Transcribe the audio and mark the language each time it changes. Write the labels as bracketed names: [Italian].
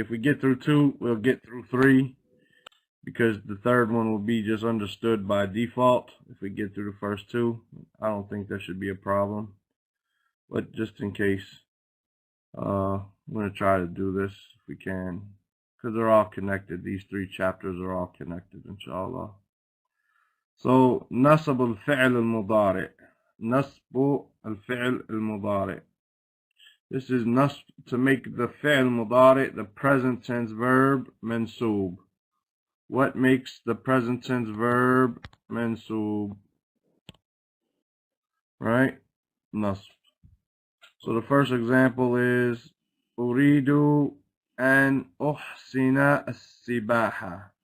[English] If we get through 2, we'll get through 3, because the third one will be just understood by default. If we get through the first 2, I don't think there should be a problem. But just in case, I'm going to try to do this if we can, because they're all connected. These 3 chapters are all connected, inshallah. [Arabic] So, نصب الفعل المضارع. نصب الفعل المضارع. [English] This is nasb, to make the fi'l mudari, the present tense verb, mansoob. What makes the present tense verb mansoob? Right? Nasb. So the first example is [Arabic] Uridu an uhsina as-sibaha.